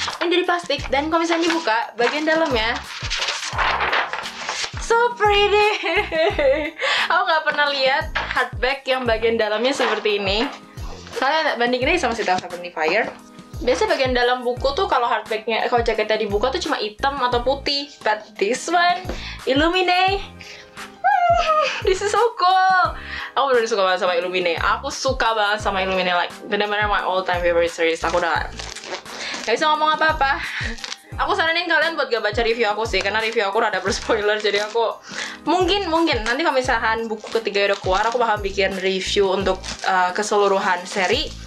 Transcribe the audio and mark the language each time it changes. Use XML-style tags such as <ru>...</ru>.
<id>Ini dari plastik, dan kalau misalnya dibuka bagian dalamnya,</id> <en>so pretty.</en> <id>Aku nggak pernah lihat hardback yang bagian dalamnya seperti ini. Kalian bandingin aja sama City of Heavenly Fire. Biasa bagian dalam buku tuh kalau hardbacknya, kalau jaketnya dibuka tuh cuma hitam atau putih.</id> <en>But this one, Illuminae, this is so cool.</en> <id>Aku bener suka banget sama Illuminae. Aku suka banget sama Illuminae, like bener-bener</id> <en>my all time favorite series.</en> <id>Aku udah gak bisa ngomong apa-apa. Aku saranin kalian buat gak baca review aku sih, karena review aku rada berspoiler. Jadi aku Mungkin nanti kalau misalkan buku ketiga udah keluar, aku bakal bikin review untuk keseluruhan seri.</id>